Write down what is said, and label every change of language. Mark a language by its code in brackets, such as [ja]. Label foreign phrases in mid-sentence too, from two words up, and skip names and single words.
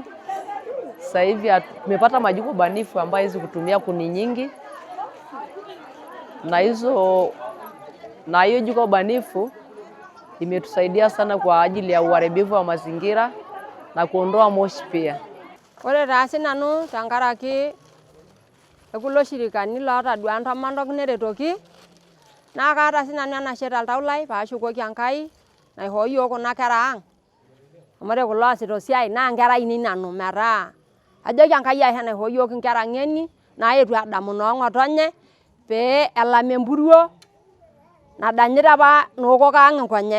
[sw] Sasa hivi tumepata majiko banifu ambayo hizi kutumia kuni nyingi, na hiyo jiko banifu imetusaidia sana kwa ajili ya uharibifu wa mazingira na kuondoa moshi pia. [mas] Ore taasi nanu tankaraki ekulo shirikani loota duan tomandok neretoki, naa kaata sinanu enashe toltau lai paashukoki Enkai naihoo yiok kuna kera ang'. Amu ore kulo oosita esiai naa nkera ainei nanu, metaa ajoki Enkai ashe naihoo yiok nkera ng'eni naetuo adamu noong'otonye pee elam empuruo nadanyita apa nookok ang' nkonyek.